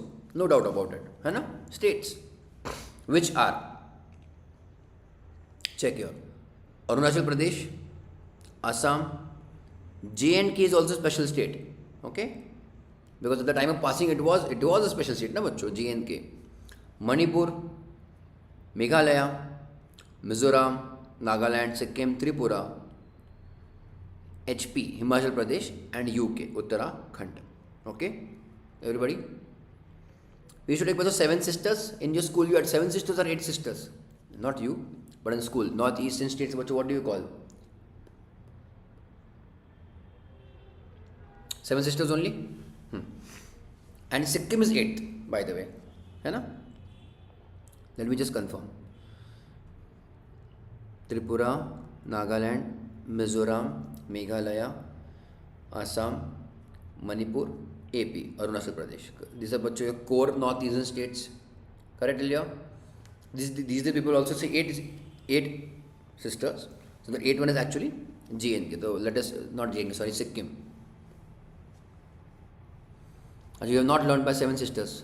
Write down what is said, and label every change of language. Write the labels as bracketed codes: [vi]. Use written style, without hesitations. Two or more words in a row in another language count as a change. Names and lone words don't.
[en] No doubt about it. States, which are, check here, Arunachal Pradesh, Assam, J&K is also special state. Okay? Because at the time of passing it was a special state, [hi] na bachcho, J&K. [en] Manipur, Meghalaya, Mizoram, Nagaland, Sikkim, Tripura, HP, Himachal Pradesh and UK, Uttarakhand. Okay? Everybody? We should take 7 sisters. In your school you had 7 sisters or 8 sisters? Not you, but in school. North-eastern states, what do you call? 7 sisters only? And Sikkim is 8, by the way. Let me just confirm. Tripura, Nagaland, Mizoram, Meghalaya, Assam, Manipur, AP, Arunachal Pradesh. These are your core northeastern states. Correct, Ilya? These the people also say 8 sisters. So the 8th one is actually J&K. So let us, not J&K, sorry, Sikkim. And you have not learned by 7 sisters.